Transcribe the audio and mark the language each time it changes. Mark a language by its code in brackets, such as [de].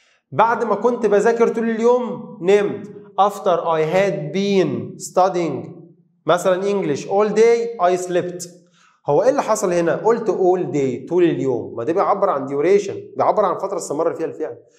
[ar] بعد ما كنت بذاكر طول اليوم نمت. [en] after I had been studying [ar] مثلا [en] English all day I slept. [ar] هو ايه اللي حصل هنا؟ قلت [en] all day [ar] طول اليوم، ما ده بيعبر عن duration، بيعبر عن فتره استمر فيها الفعل.